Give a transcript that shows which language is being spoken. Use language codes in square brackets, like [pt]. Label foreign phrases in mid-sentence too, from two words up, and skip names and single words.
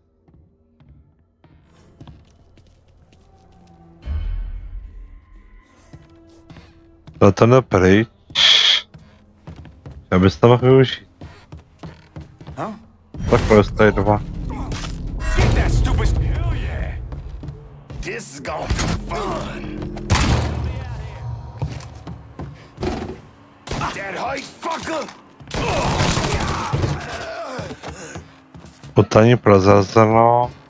[cs] To ten je pryč. Já bych to mohl využít. Takhle je tady 2. [en] This is gonna be fun. This is gonna be fun. [cs] Putání prozrazeno.